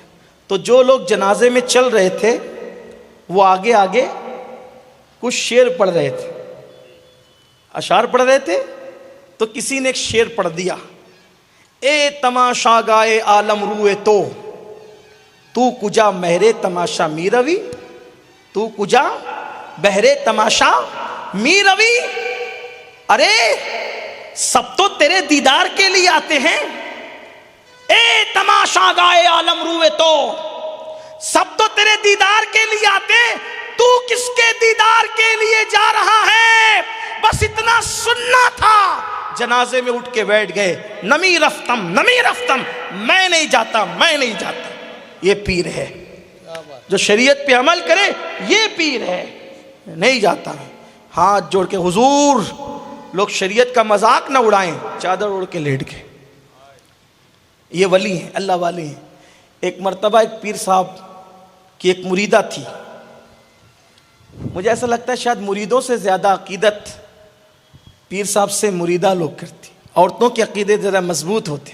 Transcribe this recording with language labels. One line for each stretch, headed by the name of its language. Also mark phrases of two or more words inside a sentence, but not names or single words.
Urdu: تو جو لوگ جنازے میں چل رہے تھے وہ آگے آگے کچھ شعر پڑھ رہے تھے، اشعار پڑھ رہے تھے، تو کسی نے ایک شعر پڑھ دیا،
Persian: اے تماشا گائے عالم روئے تو کجا مہرے تماشا می روی، تو کجا بہرے تماشا می روی۔
Urdu: ارے سب تو تیرے دیدار کے لیے آتے ہیں،
Persian: اے تماشا گائے عالم روئے تو
Urdu: سب تو تیرے دیدار کے لیے آتے، تو کس کے دیدار کے لیے جا رہا ہے؟ بس اتنا سننا تھا، جنازے میں اٹھ کے بیٹھ گئے،
Persian: نمی رفتم
Urdu: میں نہیں جاتا، میں نہیں جاتا۔ یہ پیر ہے جو شریعت پہ عمل کرے، یہ پیر ہے، نہیں جاتا۔ ہاتھ جوڑ کے حضور، لوگ شریعت کا مذاق نہ اڑائیں، چادر اوڑھ کے لیٹ گئے۔ یہ ولی ہیں، اللہ والے ہیں۔ ایک مرتبہ ایک پیر صاحب کی ایک مریدہ تھی، مجھے ایسا لگتا ہے شاید مریدوں سے زیادہ عقیدت پیر صاحب سے مریدہ لوگ کرتی، عورتوں کے عقیدے ذرا مضبوط ہوتے۔